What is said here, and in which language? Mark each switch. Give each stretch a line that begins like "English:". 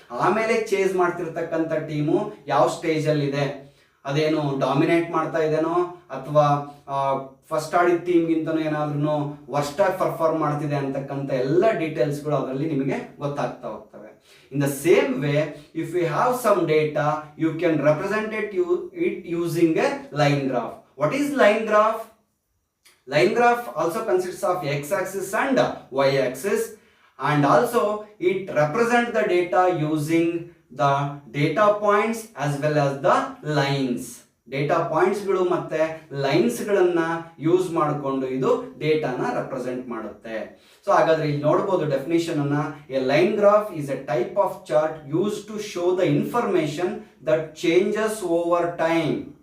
Kannada: ಆಮೇಲೆ chase ಮಾಡ್ತಿರ್ತಕ್ಕಂಥ team ಯಾವ stage ಅಲ್ಲಿ ಇದೆ, ಅದೇನು ಡಾಮಿನೇಟ್ ಮಾಡ್ತಾ ಇದೆನೋ ಅಥವಾ ಫಸ್ಟ್ ಆಡಿದ ಟೀಮ್ಗಿಂತನೂ ಏನಾದ್ರೂ ವರ್ಸ್ಟ್ ಆಗಿ ಪರ್ಫಾರ್ಮ್ ಮಾಡ್ತಿದೆ ಅಂತಕ್ಕಂಥ ಎಲ್ಲ ಡೀಟೇಲ್ಸ್ಗಳು ಅದರಲ್ಲಿ ನಿಮಗೆ ಗೊತ್ತಾಗ್ತಾ ಹೋಗ್ತವೆ.
English: In the same way, if you have some data you can represent it using a line graph. What is line graph? Line graph also consists of x-axis and y-axis, and also it represents the data using the data points as well as the lines.
Kannada: Data ಪಾಯಿಂಟ್ಸ್ಗಳು ಮತ್ತೆ ಲೈನ್ಸ್ಗಳನ್ನ use ಮಾಡಿಕೊಂಡು ಇದು ಡೇಟಾನ represent ಮಾಡುತ್ತೆ.
English: so
Kannada: ಹಾಗಾದ್ರೆ ಇಲ್ಲಿ ನೋಡಬಹುದು definition ಅನ್ನ.
English: A line graph is a type of chart use to show the information that changes over time.